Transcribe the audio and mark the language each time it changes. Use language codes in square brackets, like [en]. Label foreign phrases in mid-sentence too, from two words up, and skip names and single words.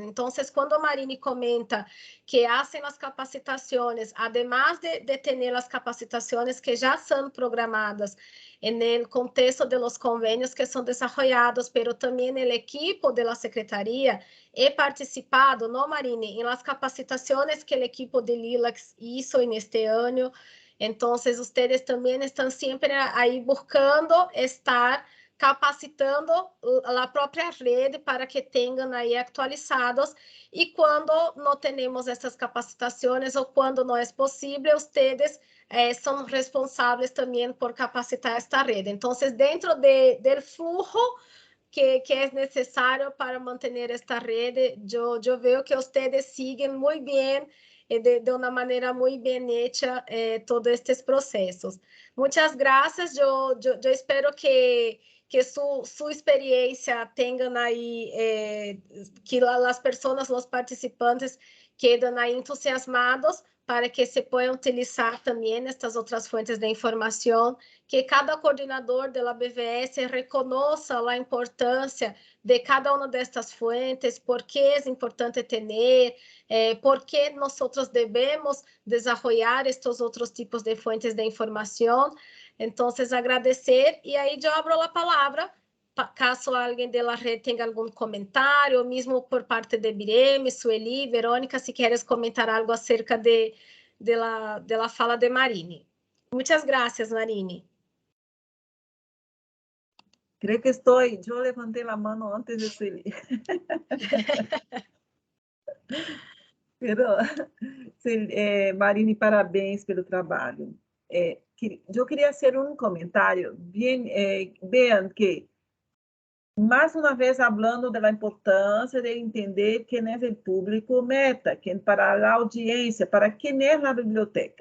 [es] Entonces, cuando Marine comenta que hacen las capacitaciones, además de tener las capacitaciones que ya son programadas en el contexto de los convenios que son desarrollados, pero también el equipo de la Secretaría, he participado, ¿no, Marine?, en las capacitaciones que el equipo de LILAC hizo en este año. Entonces, ustedes también están siempre ahí buscando estar capacitando [pt] a própria rede para que tenham aí actualizados, e quando não temos essas capacitações ou quando não é possível, ustedes são responsáveis também por capacitar esta rede. Então, dentro do flujo que é necessário para manter esta rede, eu vejo que vocês seguem muito bem, de uma maneira muito bem hecha, todos estes processos. Muitas graças, eu espero que [es] su experiencia tengan ahí, que las personas, los participantes queden ahí entusiasmados para que se puedan utilizar también estas otras fuentes de información, que cada coordinador de la BVS reconozca la importancia de cada [pt] uma destas [es] fuentes, [pt] por que é importante ter, por que nós devemos desenvolver estes outros tipos de [es] fuentes [pt] de informação. Então, agradecer, e aí eu abro a palavra, caso alguém da rede tenha algum comentário, ou mesmo por parte de Bireme, Sueli, Verônica, se queres comentar algo acerca da fala de Marine. Muitas graças, Marine. [es] Creo que estoy, yo levanté la mano antes de Sueli. Pero, Marine, [pt] parabéns pelo trabalho. Eu queria fazer um comentário. Vean que, mais uma vez, falando da importância de entender quem é o público meta, para a audiência, para quem é a biblioteca.